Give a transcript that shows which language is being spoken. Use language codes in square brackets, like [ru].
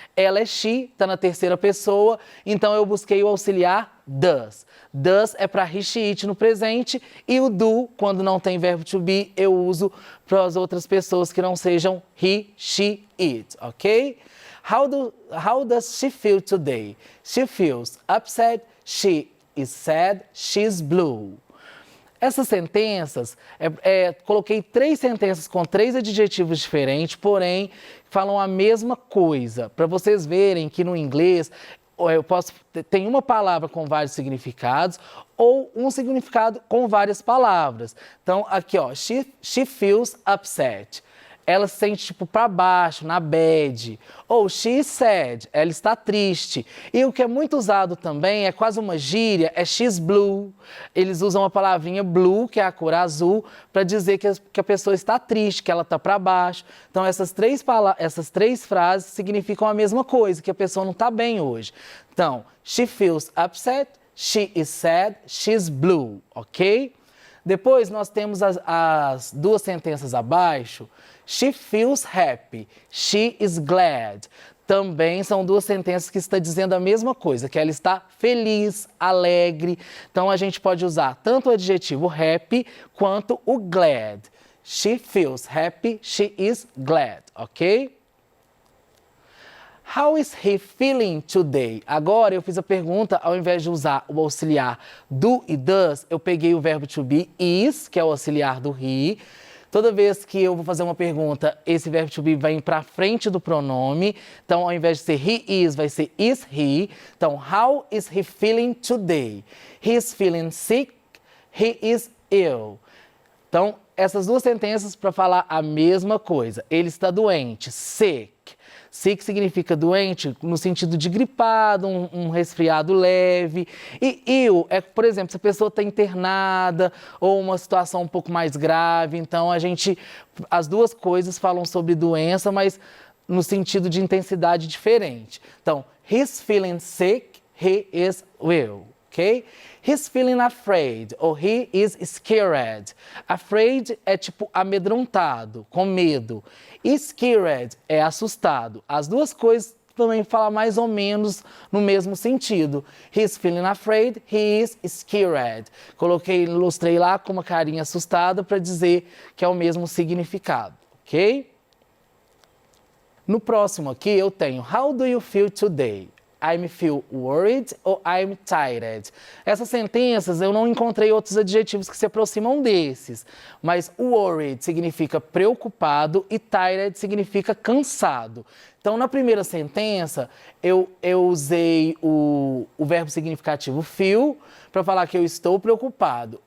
[pt] Ela é she, está na terceira pessoa, então eu busquei o auxiliar does. Does é para he, she, it no presente e o do, quando não tem verbo to be, eu uso para as outras pessoas que não sejam he, she, it, ok? [en] How does she feel today? She feels upset, she is sad, she's blue. [pt] Essas sentenças, coloquei 3 sentenças com 3 adjetivos diferentes, porém falam a mesma coisa. Para vocês verem que no inglês tem uma palavra com vários significados ou um significado com várias palavras. Então aqui, ó, [en] she feels upset. [pt] Ela se sente tipo para baixo, na bad. Ou [en] she is sad, [pt] ela está triste. E o que é muito usado também, é quase uma gíria, é [en] she's blue. [pt] Eles usam a palavrinha blue, que é a cor azul, para dizer que a pessoa está triste, que ela está para baixo. Então essas três frases significam a mesma coisa, que a pessoa não está bem hoje. [en] Então, she feels upset, she is sad, she's blue, ok? [pt] Depois nós temos as duas sentenças abaixo. [en] She feels happy, she is glad. [pt] Também são duas sentenças que estão dizendo a mesma coisa, que ela está feliz, alegre. Então a gente pode usar tanto o adjetivo happy quanto o glad. [en] She feels happy, she is glad, ok? How is he feeling today? [pt] Agora eu fiz a pergunta, ao invés de usar o auxiliar do e does, eu peguei o verbo to be, is, que é o auxiliar do he. Toda vez que eu vou fazer uma pergunta, esse verbo to be vai para frente do pronome. Então, ao invés de ser he is, vai ser is he. [en] Então, how is he feeling today? He is feeling sick. He is ill. [pt] Então, essas duas sentenças para falar a mesma coisa. Ele está doente, sick. Sick significa doente no sentido de gripado, um resfriado leve. E ill é, por exemplo, se a pessoa está internada ou uma situação um pouco mais grave. Então, as duas coisas falam sobre doença, mas no sentido de intensidade diferente. [en] Então, he's feeling sick, he is ill. Okay? He's feeling afraid, or he is scared. [pt] Afraid é tipo amedrontado, com medo. E scared é assustado. As duas coisas também falam mais ou menos no mesmo sentido. [en] He's feeling afraid, he is scared. [pt] Ilustrei lá com uma carinha assustada para dizer que é o mesmo significado, ok? No próximo aqui eu tenho [en] How do you feel today? I feel worried ou I'm tired. [pt] Essas sentenças eu não encontrei outros adjetivos que se aproximam desses, mas worried significa preocupado e tired significa cansado. Então, na primeira sentença, eu usei o verbo significativo feel para falar que eu estou preocupado.